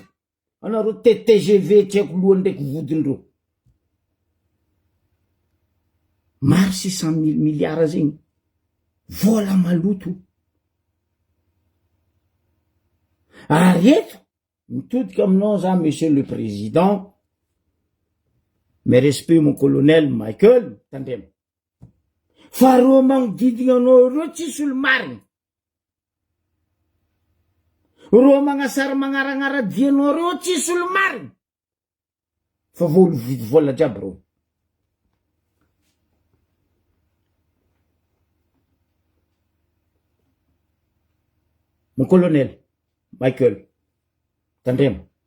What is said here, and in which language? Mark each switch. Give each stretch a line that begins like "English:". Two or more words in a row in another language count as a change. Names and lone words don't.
Malagasy: Anareo TGV tsy haiko lohany ndraiky vodindreo. Maro 600 000 milliards zegny. Vola maloto. Ary eto, mitodika aminao za,
French: monsieur le président, mes respects mon colonel Michael Tandrema.
Malagasy: Fa ro magnodidigna anao reo tsisy olo mariny. Ro magnasara magnaragnara dianao reo tsisy olo mariny. Fa volo vidy vola jiaby reo.
French: Mon colonel
Malagasy: Michael Tandrema.